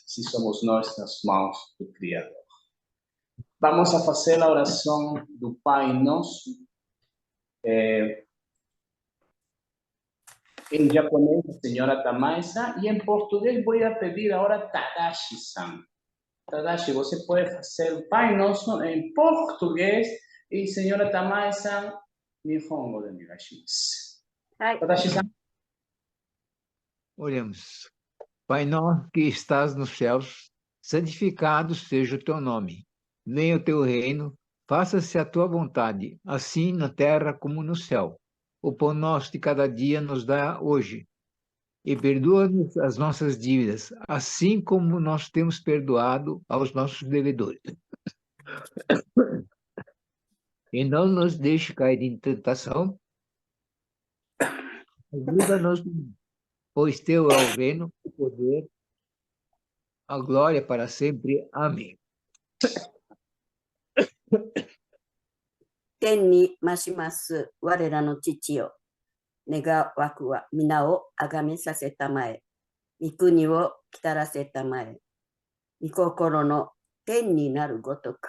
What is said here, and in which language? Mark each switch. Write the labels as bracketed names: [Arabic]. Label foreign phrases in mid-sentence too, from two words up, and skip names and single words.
[Portuguese] Se somos nós nas mãos do Criador. Vamos a fazer a oração do Pai Nosso. Em japonês, a senhora Tamaisa, e em português vou pedir agora Tadashi-san. Tadashi, você pode fazer o Pai Nosso em português e senhora Tamaisa-san, [Japanese] 日本語でお願いします. [Portuguese] Tadashi-san. Oremos. Pai nosso que estás nos céus, santificado seja o teu nome. Venha o teu reino, faça-se a tua vontade, assim na terra como no céu. O pão nosso de cada dia nos dá hoje. E perdoa-nos as nossas dívidas, assim como nós temos perdoado aos nossos devedores. E não nos deixe cair em tentação. Ajuda-nos, pois teu é o reino, o poder, a glória para sempre. Amém. [Japanese] 天に増します我らの父よ。願わくは皆をあがめさせたまえ。御国を来たらせたまえ。御心の天になるごとく。